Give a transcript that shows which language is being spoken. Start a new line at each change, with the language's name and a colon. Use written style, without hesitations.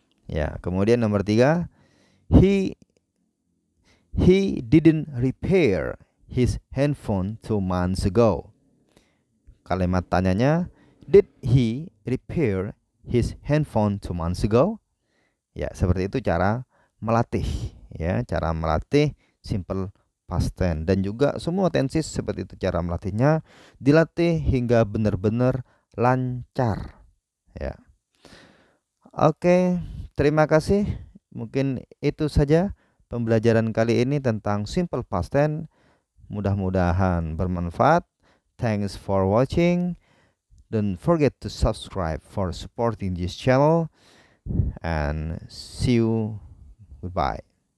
Indonesian: Ya, kemudian nomor 3,
English: he didn't repair his handphone 2 months ago.
Indonesian: Kalimat tanyanya,
English: did he repair his handphone 2 months ago?
Indonesian: Ya, seperti itu cara melatih ya, cara melatih simple past tense, dan juga semua tenses seperti itu cara melatihnya, dilatih hingga benar-benar lancar ya. Oke, terima kasih. Mungkin itu saja pembelajaran kali ini tentang simple past tense. Mudah-mudahan bermanfaat.
English: Thanks for watching. Don't forget to subscribe for supporting this channel, and see you. Goodbye.